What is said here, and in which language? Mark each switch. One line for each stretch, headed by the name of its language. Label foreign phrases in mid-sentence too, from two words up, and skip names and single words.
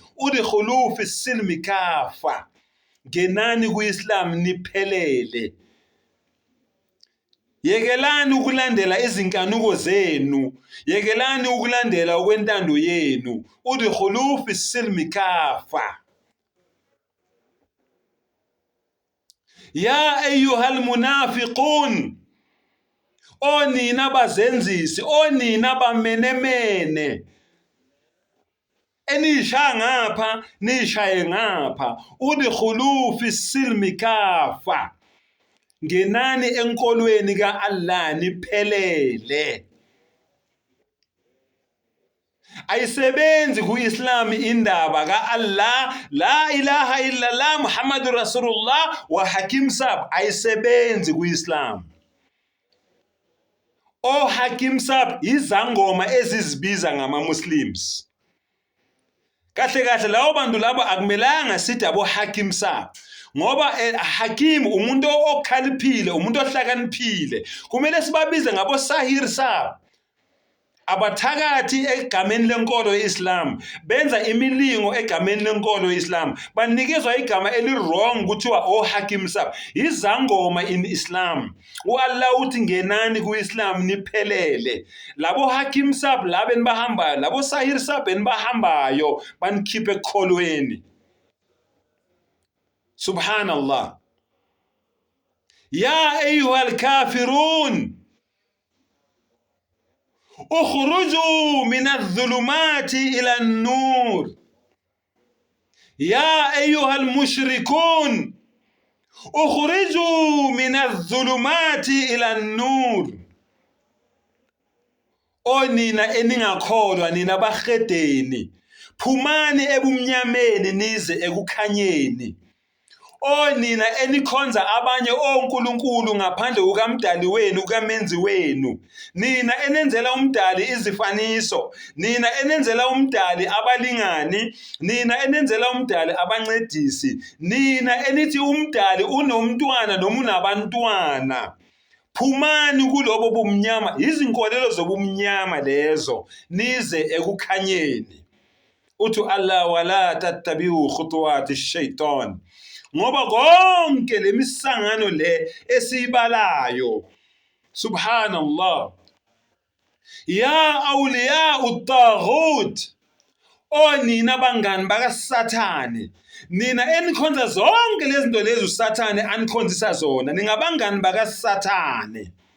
Arabic: ادخلوا في السلم كافة.
Zulu: Ngenani ku-Islam niphelele. Yekelani ukulandela izinkanuko zenu, yekelani ukulandela okwentando yenu.
Arabic: ادخلوا في السلم كافة. يا أيها المنافقون,
Zulu: onina bazenzisi, onina bamenemene, enisha ngapha nishaye ngapha,
Arabic: ادخلوا في السلم كافة,
Zulu: ngenani enkolweni ka-Allah niphelele. Ayisebenzi ku-Islam indaba ka-Allah,
Arabic: لا إله إلا الله محمد رسول الله
Zulu: wa Hakim Sab, ayisebenzi ku-Islam. Hakim Sab izangoma ezizibiza ngama-Muslims. Kahle kahle lawo bantu labo akumelanga sithi abo Hakim Sab, ngoba Hakim umuntu okhaliphile, umuntu ohlakaniphile. Kumele sibabize ngabo Sahir Sab, abathakathi egameni lenkolo ye-Islam, benza imilingo egameni lenkolo ye-Islam, banikezwa igama eli-wrong kuthiwa Hakim Sab.
English: Izangoma in Islam.
Zulu: Allah uthi ngenani ku-Islam niphelele. Labo Hakim Sab labo enibahambayo, labo Sahir Sab enibahambayo banikhiphe ekukholweni. Subhanallah.
Arabic: يا أيها الكافرون، اخرجوا من الظلمات إلى النور. يا أيها المشركون، اخرجوا من الظلمات إلى النور.
Zulu: Onina eningakholwa, nina bahedeni, phumani ebumnyameni nize ekukhanyeni. Nina enikhonza abanye onkulunkulu ngaphandle kukaMdali wenu, kukaMenzi wenu. Nina enenzela uMdali izifaniso, nina enenzela uMdali abalingani, nina enenzela uMdali abancedisi, nina enithi uMdali unomntwana noma unabantwana. Phumani kulobo bumnyama, izinkolelo zobumnyama lezo, nize ekukhanyeni. Uthi Allah,
Arabic: ولا تتبعوا خطوات الشيطان,
Zulu: ngoba konke lemisangano le esibalayo. Subhanallah.
Arabic: يا أولياء الطاغوت,
Zulu: nina bangani bakaSathane, nina enikhonza zonke lezinto lezi uSathane anikhonzisa zona, ningabangani bakaSathane.